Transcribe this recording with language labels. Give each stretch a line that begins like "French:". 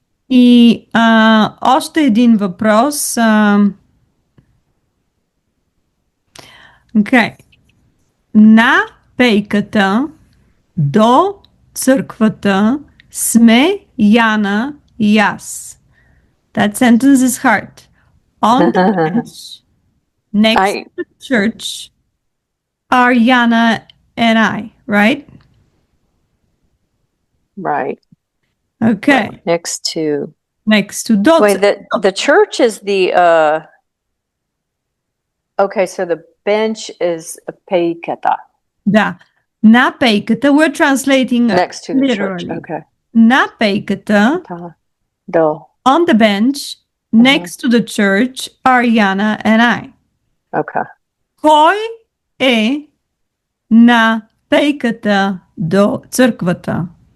Bulgarian: И още един въпрос. Окей. На пейката до църквата сме Яна и аз.
English: That sentence is hard. On the bench next to the church are Yana and I, right? Right. Okay. Next to Wait, the church is the okay, so the bench is a peikata.
Bulgarian: Да. На пейката,
English: we're translating next to the literally. church. Okay.
Bulgarian: На пейката,
English: on the bench next to the church are Yana and I. Okay.
Bulgarian: Кой е на пейката до църквата?